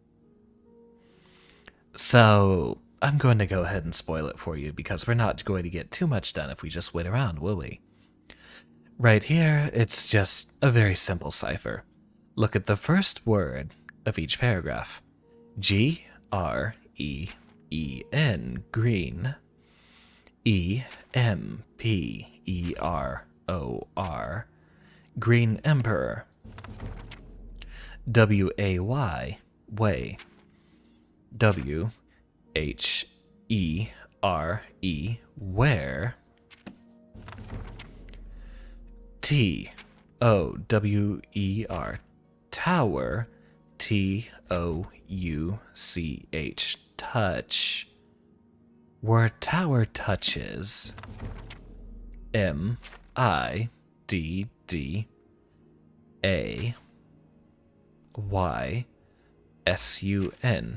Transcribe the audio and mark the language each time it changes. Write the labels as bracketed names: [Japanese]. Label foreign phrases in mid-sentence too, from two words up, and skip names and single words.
[English] So, I'm going to go ahead and spoil it for you because we're not going to get too much done if we just wait around, will we? Right here, it's just a very simple cipher. Look at the first word of each paragraph. G-R-E-E-N, green. E-M-P-E-R-O-R, Green Emperor. W-A-Y, way. W-H-E-R-E, where. T-O-W-E-R, tower. T-O-U-C-H, touch. Where tower touches. M-I-D-D-A-Y-S-U-N.